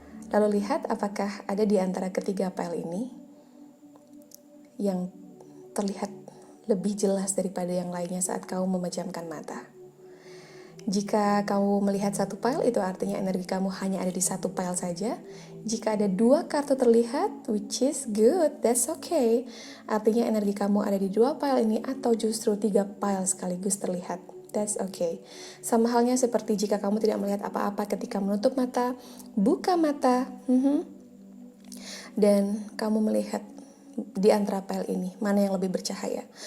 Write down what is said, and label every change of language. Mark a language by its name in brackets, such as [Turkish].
[Indonesian] Lalu lihat apakah ada di antara ketiga pile ini yang terlihat lebih jelas daripada yang lainnya saat kamu memejamkan mata. Jika kamu melihat satu pile, itu artinya energi kamu hanya ada di satu pile saja. Jika ada 2 kartu terlihat, [English] which is good, that's okay. [Indonesian] Artinya energi kamu ada di 2 pile ini atau justru 3 pile sekaligus terlihat. [English] That's okay. [Indonesian] Sama halnya seperti jika kamu tidak melihat apa-apa ketika menutup mata, buka mata, dan kamu melihat di antara pile ini, mana yang lebih bercahaya.